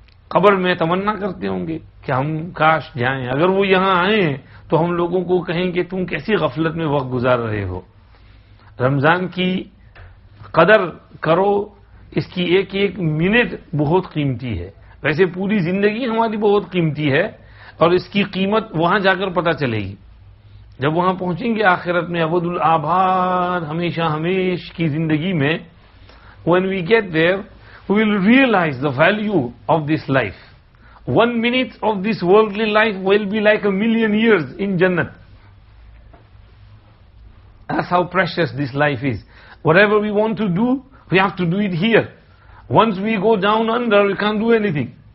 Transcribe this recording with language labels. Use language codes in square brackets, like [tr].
[ur] قبر میں تمنا کرتے ہوں گے کہ ہم کاش جائیں. اگر وہ یہاں آئیں تو ہم لوگوں کو کہیں کہ تم کیسی غفلت میں وقت گزار رہے ہو. رمضان کی قدر کرو، اس کی ایک ایک منٹ بہت قیمتی ہے. ویسے پوری زندگی ہماری بہت قیمتی ہے اور اس کی قیمت وہاں جا کر پتہ چلے گی. جب وہاں پہنچیں گے آخرت میں ابد الآباد ہمیشہ ہمیش کی زندگی میں، [en] when we get there we will realize the value of this life. 1 minute of this worldly life will be like a million years in Jannat. That's how precious this life is. Whatever we want to do, we have to do it here. Once we go down under, we can't do anything.